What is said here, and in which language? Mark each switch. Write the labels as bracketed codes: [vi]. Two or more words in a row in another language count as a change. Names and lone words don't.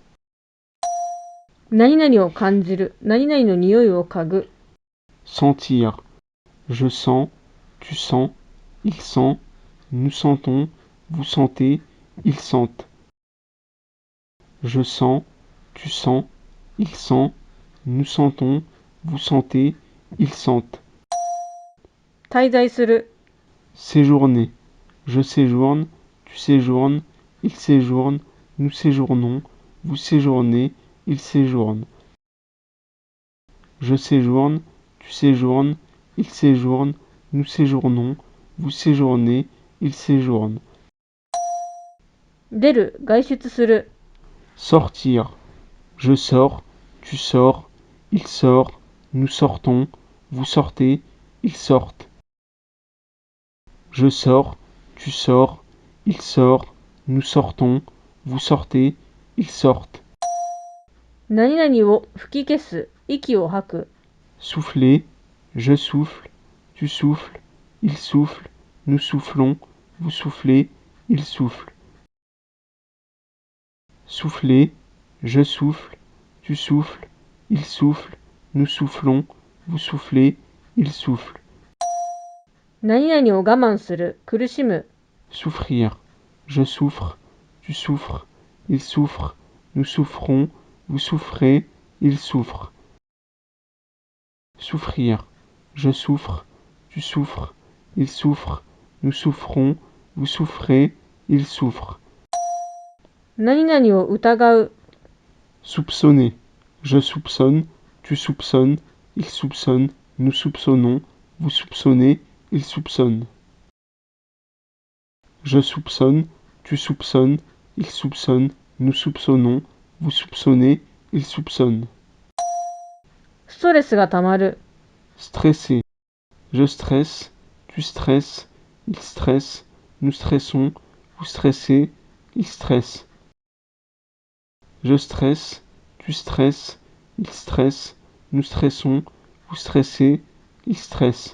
[ja] 何々を感じる。何々の匂いを嗅ぐ。 [fr] Sentir. Je sens, tu sens, il sent, nous sentons, vous sentez, ils sentent. Je sens, tu sens, il sent, nous sentons, vous sentez, ils sentent. [ja] 滞在する。 [fr] Séjourner. Je séjourne, tu séjournes, il séjourne, nous séjournons, vous séjournez, il séjourne. Je séjourne, tu séjournes, il séjourne, nous séjournons, vous séjournez, il séjourne. [ja] 出る。外出する。 [fr] Sortir. Je sors, tu sors, il sort, nous sortons, vous sortez, ils sortent. Je sors, tu sors, il sort, nous sortons, vous sortez, ils sortent. [ja] 何々を吹き消す。息を吐く。 [fr] Souffler. Je souffle, tu souffles, il souffle, nous soufflons, vous soufflez, il souffle. Souffler. Je souffle, tu souffles, il souffle, nous soufflons, vous soufflez, il souffle. [ja] 何々を我慢する。苦しむ。 [fr] Souffrir. Je souffre, tu souffres, il souffre, nous souffrons, vous souffrez, il souffre. Souffrir. Je souffre, tu souffres, il souffre, nous souffrons, vous souffrez, il souffre. [ja] 何々を疑う。 [fr] Soupçonner. Je soupçonne, tu soupçonnes, il soupçonne, nous soupçonnons, vous soupçonnez, il soupçonne. Je soupçonne, tu soupçonnes, il soupçonne, nous soupçonnons, vous soupçonnez, il soupçonne. [ja] ストレスがたまる。 [fr] Stresser. Je stresse, tu stresses, il stresse, nous stressons, vous stressez, il stresse. Je stresse, tu stresses, il stresse, nous stressons, vous stressez, il stresse.